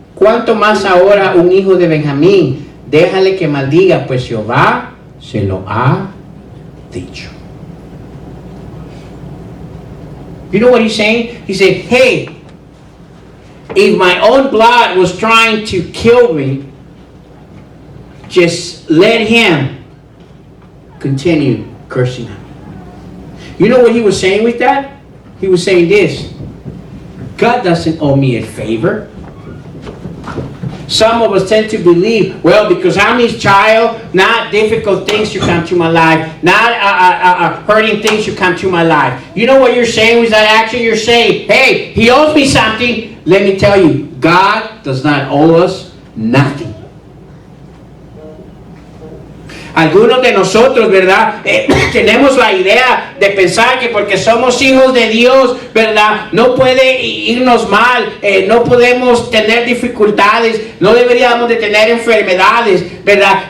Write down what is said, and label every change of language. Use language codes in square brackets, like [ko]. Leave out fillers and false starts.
[es] ¿Cuánto más ahora un hijo de Benjamín? Déjale que maldiga, pues Jehová se lo ha dicho. [en] You know what he's saying? He said, hey, if my own blood was trying to kill me, just let him continue cursing at me. You know what he was saying with that? He was saying this: God doesn't owe me a favor. Some of us tend to believe, well, because I'm his child, not difficult things should come to my life, not hurting things should come to my life. You know what you're saying with that action? You're saying, hey, he owes me something. Let me tell you, God does not owe us nothing. [es] Algunos de nosotros, ¿verdad? Tenemos la idea de pensar que porque somos hijos de Dios, ¿verdad? No puede irnos mal, no podemos tener dificultades, no deberíamos de tener enfermedades, ¿verdad?